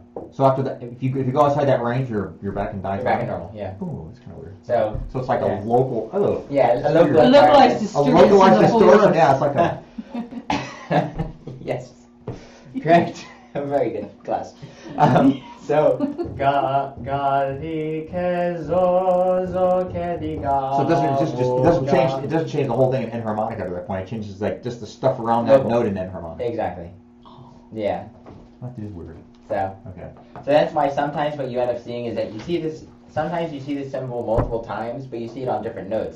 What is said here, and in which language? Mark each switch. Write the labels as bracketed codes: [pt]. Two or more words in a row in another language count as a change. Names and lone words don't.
[en] So after that, if you go outside that range, you're back in diatonic. You're back in normal, yeah. Ooh, that's kind of weird. So it's like a local. Oh. Yeah, a localized distortion. A localized distortion. Yeah, it's like a. Yes. Correct. Very good class. So ga di ke zo ke di ga. So it doesn't change the whole thing in enharmonic after that point. It changes like just the stuff around that note in enharmonic. Exactly. Yeah. That is weird. So okay. So that's why sometimes what you end up seeing is that you see this. Sometimes you see this symbol multiple times, but you see it on different notes.